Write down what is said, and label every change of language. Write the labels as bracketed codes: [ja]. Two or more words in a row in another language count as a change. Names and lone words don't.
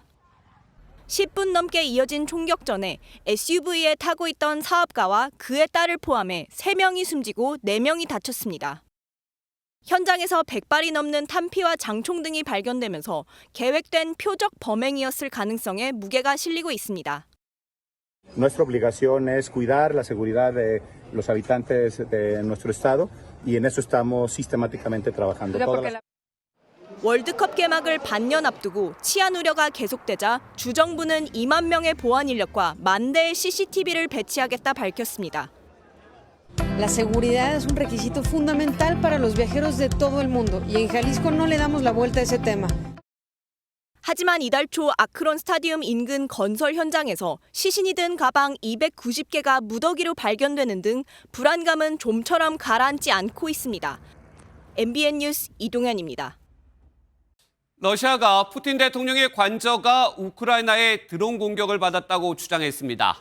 [ko] 10분 넘게 이어진 총격전에 SUV에 타고 있던 사업가와 그의 딸을 포함해 3명이 숨지고 4명이 다쳤습니다. 현장에서 100발이 넘는 탄피와 장총 등이 발견되면서 계획된 표적 범행이었을 가능성에 무게가 실리고 있습니다. [es] Nuestra obligación es cuidar la seguridad de los habitantes de nuestro estado y en eso estamos sistemáticamente trabajando. [ko] 월드컵 개막을 반년 앞두고 치안 우려가 계속되자 주정부는 2만 명의 보안 인력과 1만 대의 CCTV를 배치하겠다 밝혔습니다. [es] La seguridad es un requisito fundamental para los viajeros de todo el mundo y en Jalisco no le damos la vuelta a ese tema. [ko] 하지만 이달 초 아크론 스타디움 인근 건설 현장에서 시신이 든 가방 290개가 무더기로 발견되는 등 불안감은 좀처럼 가라앉지 않고 있습니다. MBN 뉴스 이동현입니다. 러시아가 푸틴 대통령의 관저가 우크라이나의 드론 공격을 받았다고 주장했습니다.